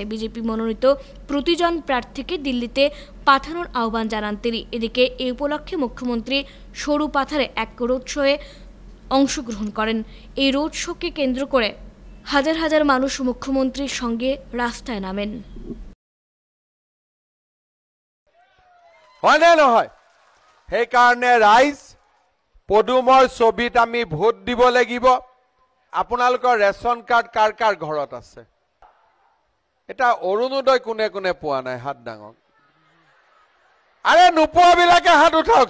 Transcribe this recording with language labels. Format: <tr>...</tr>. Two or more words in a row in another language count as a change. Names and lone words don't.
<bn>বিজেপি মনোনীত প্রতিজন প্রার্থীকে দিল্লিতে পাঠানোর আহ্বান জানান তিনি। এদিকে এই উপলক্ষে মুখ্যমন্ত্রী সরু পাথারে এক</bn> <en>road show</en> <bn>অংশগ্রহণ করেন। এই</bn> <en>road show</en> <bn>কেন্দ্র করে হাজার হাজার মানুষ মুখ্যমন্ত্রীর সঙ্গে রাস্তায় নামেন।</bn> <as>হয় না নহয়, সেইকাৰণে ৰাইজ পদুমৰ ছবিত আমি ভোট দিব লাগিব। আপোনালোকৰ</as> <en>ration card</en> <as>কাৰ কাৰ ঘৰত আছে? এটা অৰুণোদয় কোনে কোনে পোৱা নাই? হাত ডাঙৰ। আৰে নোপোৱাবিলাকে হাত উঠাওক।</as>